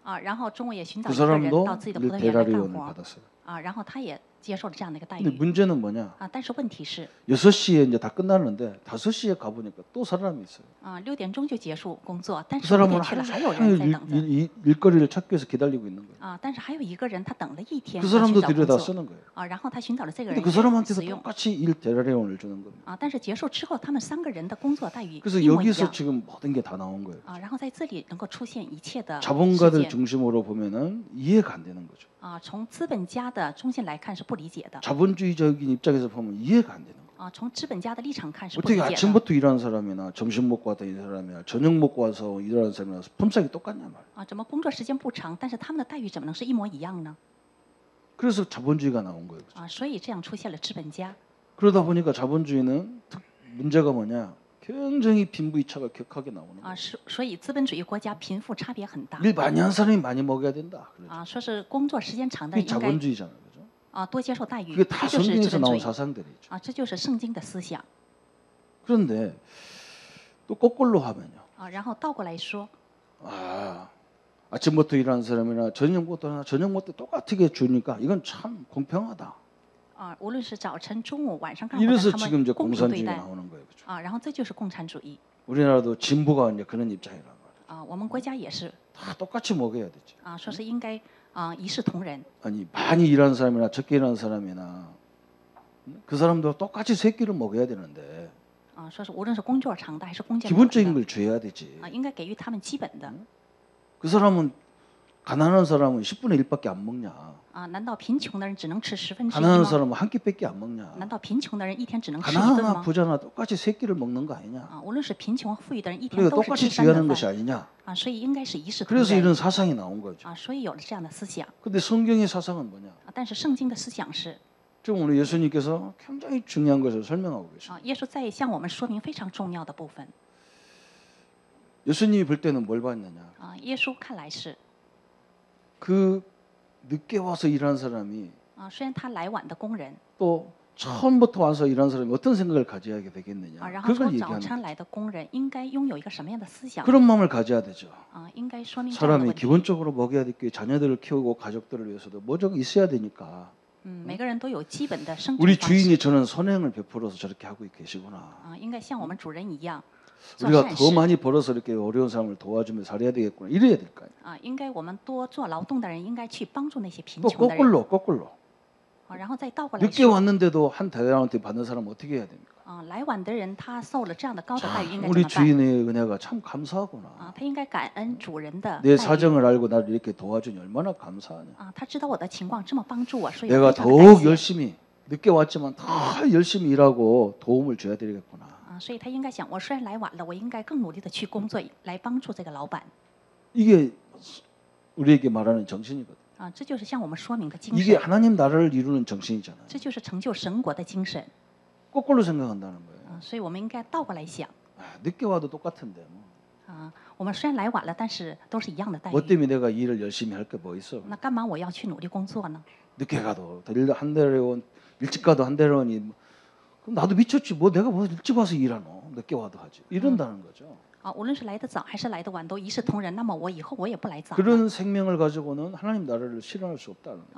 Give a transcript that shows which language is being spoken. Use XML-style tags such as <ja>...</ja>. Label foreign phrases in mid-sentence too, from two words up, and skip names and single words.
<zh>然后中午也寻找</zh> <ko>그</ko> <zh>一个人</zh> <ko>사람도</ko> <zh>到自己的葡</zh> <ko>일</ko> <zh>萄园来干</zh> <ko>데라리온을</ko> <zh>活。</zh> <ko>받았어요.</ko> <zh>然后他也接受了这样的一个待</zh> <ko>근데</ko> <zh>遇</zh> <ko>문제는 뭐냐?</ko> <zh>啊。但是问题是</zh> <ko>6시에 이제 다 끝나는데 5시에 가보니까 또 사람이 있어요.</ko> <zh>啊6点钟就结束工作，但</zh> <ko>그</ko> <zh>是5</zh> <ko>사람은</ko> <zh>点去了还有人</zh> <ko>하루</ko> <zh>在</zh> <ko>종일</ko> <zh>等着</zh> <ko>일거리를 찾기 위해서 기다리고 있는 거예요. 啊。</ko> <zh>但是还有一个人他等了一天</zh> <ko>그</ko> <zh>要寻</zh> <ko>사람도</ko> <zh>找工</zh> <ko>들여다</ko> <zh>作</zh> <ko>쓰는 거예요.</ko> <zh>啊，然后他寻找了这个</zh> <ko>근데</ko> <zh>人</zh> <ko>그</ko> <zh>也使</zh> <ko>사람한테도</ko> <zh>用</zh> <ko>똑같이 일 대라리온을 주는 겁니다. 啊。</ko> <zh>但是结束之后，他们3个人的工作待遇</zh> <ko>그래서</ko> <zh>一模一</zh> <ko>여기서</ko> <zh>样</zh> <ko>지금 모든 게 다 나온 거예요. 啊。</ko> <zh>然后在这里能够出现一切的事</zh> <ko>자본가들</ko> <zh>件</zh> <ko>중심으로 보면은 이해가 안 되는 거죠.</ko> <zh>啊，从资本家的中心来看是不理解的</zh> <ko>자본주의적인 입장에서 보면 이해가 안 되는 거예요.</ko> <zh>啊，从资本家的立场看是不理</zh> <ko>어떻게</ko> <zh>解的</zh> <ko>아침부터 일하는 사람이나 점심 먹고 왔다 일하는 사람이나 저녁 먹고 와서 일하는 사람이나 품삯이 똑같냐 말이에요. 啊。</ko> <zh>怎么工作时间不长，但是他们的待遇怎么能是一模一样呢？</zh> <ko>그래서 자본주의가 나온 거예요. 啊，所以这样出现了资本家 그러다 보니까 자본주의는 문제가 뭐냐? 굉장히 빈부이차가 격하게 나오는 거예요.</ko> <zh>啊，所以资本主义国家贫富差别很大</zh> <ko>일 많이 한 사람이 많이 먹어야 된다. 그러죠.</ko> <zh>啊，说是工作时间长的</zh> <ko>그게</ko> <zh>人应该</zh> <ko>자본주의잖아요. 그죠?</ko> <zh>啊多接受待遇，</zh> <ko>그게</ko> <zh>这</zh> <ko>다</ko> <zh>就是资</zh> <ko>성경에서</ko> <zh>本主</zh> <ko>나온</ko> <zh>义</zh> <ko>사상들이죠.</ko> <zh>啊，这就是圣经的思想</zh> <ko>그런데 또 거꾸로 하면요.</ko> <zh>啊。然后倒过来说</zh> <ko>아, 아침부터 일하는 사람이나 저녁 먹고 똑같게 주니까 이건 참 공평하다.</ko> <zh>啊，无论是早晨、中午、晚上干活的，</zh> <ko>이래서</ko> <zh>他</zh> <ko>지금</ko> <zh>们</zh> <ko>이제</ko> <zh>公平对</zh> <ko>공산주의가</ko> <zh>待</zh> <ko>나오는 거예요. 그죠?</ko> <zh>啊。然后这就是共产主义</zh> <ko>우리나라도 진보가 이제 그런 입장이란 말이에요.</ko> <zh>啊。我们国家也是</zh> <ko>다 똑같이 먹어야 되지.</ko> <zh>啊，说是应该啊一视同仁</zh> <ko>아니 많이 일하는 사람이나 적게 일하는 사람이나 그 사람도 똑같이 세 끼를 먹어야 되는데</ko> <zh>啊，说是无论是工作长的还是工作短</zh> <ko>기본적인</ko> <zh>的</zh> <ko>걸 줘야 되지.</ko> <zh>啊，应该给予他们基本的</zh> <ko>그 사람은 가난한 사람은 10분의 1밖에 안 먹냐?</ko> <zh>啊。难道贫穷的人只能吃1/10</zh> <ko>가난한</ko> <zh>吗？</zh> <ko>사람은 한 끼밖에 안 먹냐?</ko> <zh>难道贫穷的人一天只能吃1顿</zh> <ko>가난하나</ko> <zh>吗？</zh> <ko>부자나 똑같이 세 끼를 먹는 거 아니냐?</ko> <zh>啊，无论是贫穷和富裕的人，一天</zh> <ko>그러니까</ko> <zh>都是</zh> <ko>똑같이</ko> <zh>吃3</zh> <ko>줘야 하는</ko> <zh>顿</zh> <ko>것이</ko> <zh>饭</zh> <ko>아니냐?</ko> <zh>啊，所以应该是一视同</zh> <ko>그래서</ko> <zh>仁</zh> <ko>이런 사상이 나온 거죠.</ko> <zh>啊，所以有了这样的思想</zh> <ko>근데 성경의 사상은 뭐냐?</ko> <zh>啊。但是圣经的思想是</zh> <ko>지금 오늘 예수님께서 굉장히 중요한 것을 설명하고 계십니다.</ko> <zh>啊，耶稣在向我们说明非常重要的部分</zh> <ko>예수님이 볼 때는 뭘 봤느냐?</ko> <zh>啊。耶稣看来是</zh> <ko>그 늦게 와서 일하는 사람이</ko> <zh>啊，虽然他来晚的工人</zh> <ko>또 처음부터 와서 일하는 사람이 어떤 생각을 가져야 되겠느냐?</ko> <zh>啊，然后</zh> <ko>그걸</ko> <zh>从早</zh> <ko>얘기하는</ko> <zh>晨</zh> <ko>거죠.</ko> <zh>来的工人应该拥有一个什么样的思想</zh> <ko>그런 마음을 가져야 되죠.</ko> <zh>啊？应该说明这样的</zh> <ko>사람이</ko> <zh>问题。</zh> <ko>기본적으로 먹여야 될 게 자녀들을 키우고 가족들을 위해서도 뭐좀 있어야 되니까</ko> <zh>每个人都有基本的生存</zh> <ko>우리</ko> <zh>方式</zh> <ko>주인이 저는 선행을 베풀어서 저렇게 하고 계시구나.</ko> <zh>啊，应该像我们主人一样做</zh> <ko>우리가</ko> <zh>善</zh> <ko>더</ko> <zh>事</zh> <ko>많이 벌어서 이렇게 어려운 사람을 도와주며 살아야 되겠구나. 이래야 될 거 아니에요. 啊。</ko> <zh>应该我们多做劳动的人应该去帮助那些贫</zh> <ko>또</ko> <zh>穷的人</zh> <ko>거꾸로</ko> <zh>啊。然后再倒过来</zh> <ko>늦게</ko> <zh>说</zh> <ko>왔는데도 한 대단한테 받는 사람은 어떻게 해야 됩니까?</ko> <zh>啊，来晚的人他受了这样的高的待遇，应该怎</zh> <ko>우리</ko> <zh>么办</zh> <ko>주인의 은혜가 참 감사하구나.</ko> <zh>啊？他应该感恩主人的</zh> <ko>내</ko> <zh>待遇</zh> <ko>사정을 알고 나를 이렇게 도와주니 얼마나 감사하냐. 啊。</ko> <zh>他知道我的情况，这么帮助我，所以</zh> <ko>내가</ko> <zh>非常的感</zh> <ko>더욱</ko> <zh>谢</zh> <ko>열심히 늦게 왔지만 더 열심히 일하고 도움을 줘야 되겠구나. 啊。</ko> <zh>所以他应该想，我虽然来晚了，我应该更努力的去工作，来帮助这个老板</zh> <ko>이게 우리에게 말하는 정신이거든. 啊。</ko> <zh>这就是向我们说明的精</zh> <ko>이게</ko> <zh>神，</zh> <ko>하나님 나라를 이루는 정신이잖아요.</ko> <zh>这就是成就神国的精神</zh> <ko>거꾸로 생각한다는 거예요. 啊。</ko> <zh>所以我们应该倒过来想</zh> <ko>아, 늦게 와도 똑같은데 뭐. 啊。</ko> <zh>我们虽然来晚了，但是都是一样的待</zh> <ko>뭐</ko> <zh>遇。</zh> <ko>때문에 내가 일을 열심히 할 게 뭐 있어?</ko> <zh>那干嘛我要去努力工作呢？</zh> <ko>늦게 가도 한 대원 일찍 가도 한 대원이 그럼 나도 미쳤지. 뭐 내가 뭐 일찍 와서 일하노? 늦게 와도 하지. 이런다는 거죠.</ko> <zh>啊，无论是来得早还是来得晚，都一视同仁。那么我以后我也不来早了</zh> <ko>그런 생명을 가지고는 하나님 나라를 실현할 수 없다는 거예요.</ko>